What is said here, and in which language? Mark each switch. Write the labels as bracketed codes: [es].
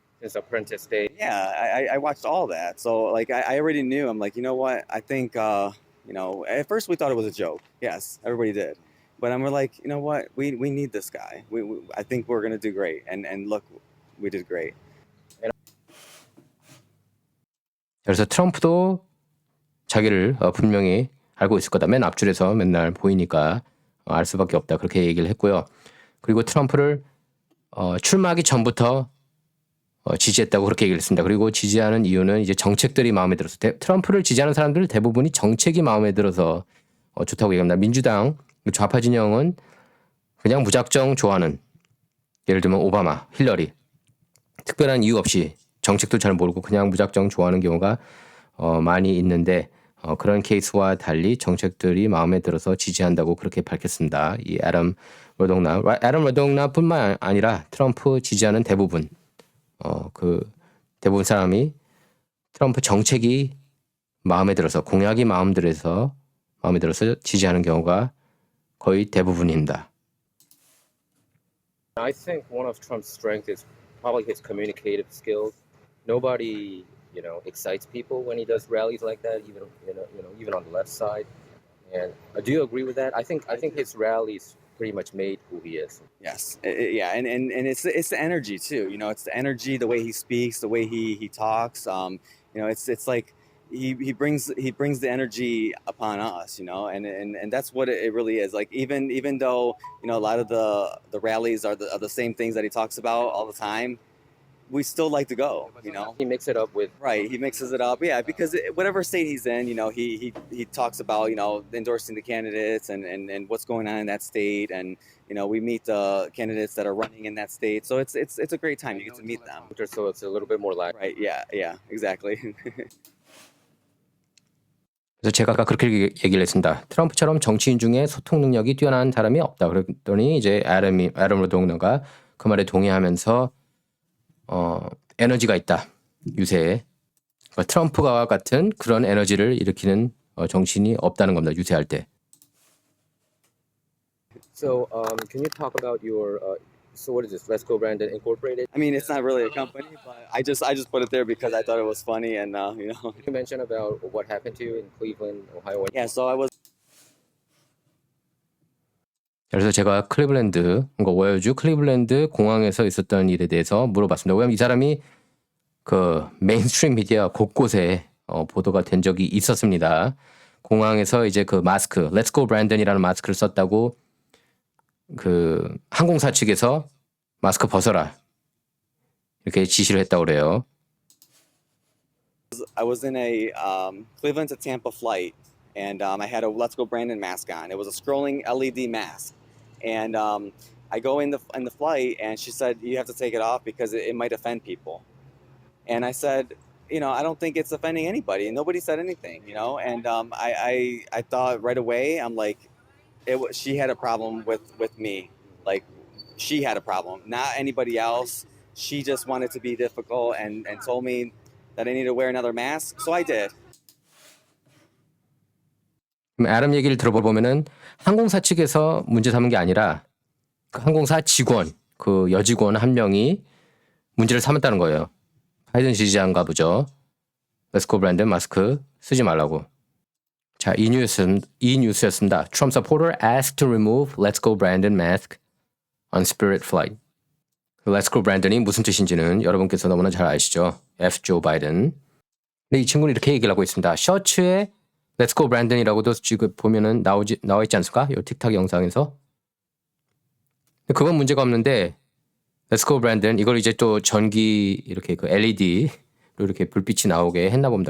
[en] his apprentice days? yeah. I watched all that. So like I already knew. I'm like, you know what? I think at first we thought it was a joke. Yes, everybody did. But we're like, you know what? We need this guy. I think we're gonna do great. And look, we did great. [ko] 그래서 트럼프도 자기를 분명히 알고 있을 거다. 맨 앞줄에서 맨날 보이니까 알 수밖에 없다. 그렇게 얘기를 했고요. 그리고 트럼프를 출마하기 전부터 지지했다고 그렇게 얘기를 했습니다. 그리고 지지하는 이유는 이제 정책들이 마음에 들어서 트럼프를 지지하는 사람들 대부분이 정책이 마음에 들어서 좋다고 얘기합니다. 민주당 좌파 진영은 그냥 무작정 좋아하는, 예를 들면 오바마, 힐러리, 특별한 이유 없이 정책도 잘 모르고 그냥 무작정 좋아하는 경우가 많이 있는데 그런 케이스와 달리 정책들이 마음에 들어서 지지한다고 그렇게 밝혔습니다. 이 애덤 러동나뿐만 아니라 트럼프 지지하는 대부분 대부분 사람이 트럼프 정책이 마음에 들어서, 공약이 마음에 들어서 지지하는 경우가 거의 대부분입니다. [en] I think one of Trump's strengths is probably his communicative skills. Nobody, excites people when he does rallies like that, even on the left side. And do you agree with that? I think his rallies pretty much made who he is. Yes, yeah, and it's the energy too. It's the energy, the way he speaks, the way he talks. It's like he brings the energy upon us. And that's what it really is. Like even though a lot of the rallies are the same things that he talks about all the time, we still like to go. He mixes it up with Right, he mixes it up, yeah, because whatever state he's in, he talks about endorsing the candidates and what's going on in that state, and we meet the candidates that are running in that state, so it's a great time. You get to meet them. so it's a little bit more like Right, yeah, exactly. [ko] 그래서 제가 아까 그렇게 얘기를 했습니다. 트럼프처럼 정치인 중에 소통 능력이 뛰어난 사람이 없다. 그랬더니 이제 애덤 러동나가 그 말에 동의하면서 에너지가 있다. 유세에. 그러니까 트럼프와 같은 그런 에너지를 일으키는 정치인이 없다는 겁니다. 유세할 때. [en] So can you talk about your So what is this? Let's Go Brandon Incorporated. I mean, it's not really a company, but I just put it there because I thought it was funny, and you know. You mentioned about what happened to you in Cleveland, Ohio. Yeah, so I was [ko] 그래서 제가 클리블랜드, 그러니까 오하이오주 클리블랜드 공항에서 있었던 일에 대해서 물어봤습니다. 왜냐하면 이 사람이 그 메인스트림 미디어 곳곳에 보도가 된 적이 있었습니다. 공항에서 이제 그 마스크, Let's Go Brandon이라는 마스크를 썼다고 그 항공사 측에서 마스크 벗어라 이렇게 지시를 했다고 그래요. [en] I was in a Cleveland to Tampa flight, and I had a Let's Go Brandon mask on. It was a scrolling LED mask, and I go in the flight, and she said you have to take it off because it might offend people. And I said, you know, I don't think it's offending anybody, and nobody said anything, you know. And I thought right away, I'm like, she had a problem with me, like she had a problem, not anybody else. She just wanted to be difficult and told me that I need to wear another mask, so I did. [ko] 애덤 얘기를 들어보면은 항공사 측에서 문제 삼은 게 아니라 그 항공사 직원, 그 여직원 한 명이 문제를 삼았다는 거예요. 바이든 지지자인가 보죠. Let's Go Brandon 마스크 쓰지 말라고. 자, 이 뉴스였습니다. [en] Trump supporter asked to remove Let's Go Brandon mask on Spirit flight. [ko] Let's Go Brandon이 무슨 뜻인지는 여러분께서 너무나 잘 아시죠. [en] F. Joe Biden. [ko] 근데 이 친구는 이렇게 얘기를 하고 있습니다. 셔츠에 Let's Go Brandon이라고도 지금 보면은 나와 있지 않습니까? 이 틱탁 영상에서. 그건 문제가 없는데 Let's Go Brandon 이걸 이제 또 전기 이렇게 그 LED로 이렇게 불빛이 나오게 했나 봅니다.